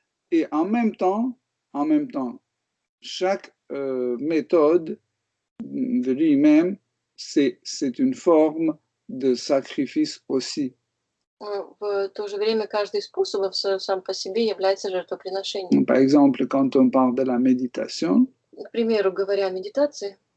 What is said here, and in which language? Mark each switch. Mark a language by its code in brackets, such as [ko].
[fr] Et en même temps, chaque méthode de lui-même, c'est une forme de sacrifice aussi. [ru] В то же время каждый из способов сам по себе является жертвоприношением. [fr] Par exemple, quand on parle de la méditation, [ru] К примеру, говоря о медитации,